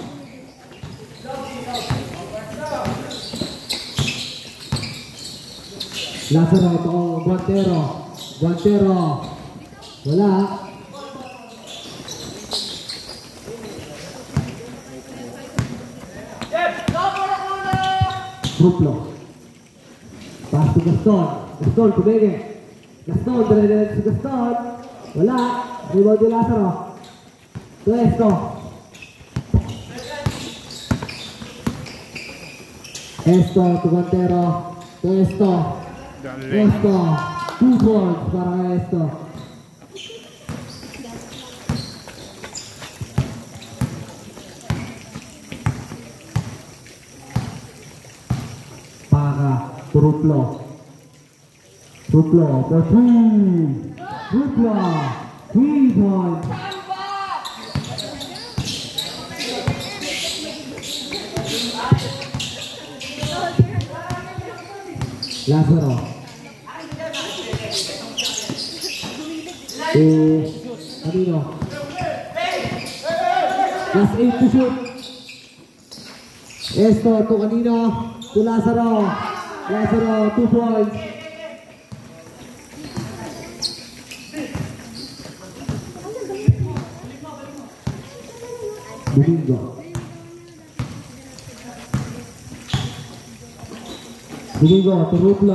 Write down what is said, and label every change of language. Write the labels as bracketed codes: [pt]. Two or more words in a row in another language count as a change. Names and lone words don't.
[tl] Lazaro, ito ang Guantero. Guantero. Wala. Ruplo. [en] Pass to Gaston. Gaston, kumenge. Gaston, [tl] dire-direct si Gaston. Wala. Rebound ni Lazaro. Tuesto. Esto, Guantero. Tuesto. Esto. 2 points para Esto. Paka. Ruplo. [en] Ruplo for 3. Ruplo. 3 points. Lazaro. Anino. Last 8 to shoot. Esto to Anino. To Lazaro. Lazaro 2 points. Domingo. Domingo to Ruplo.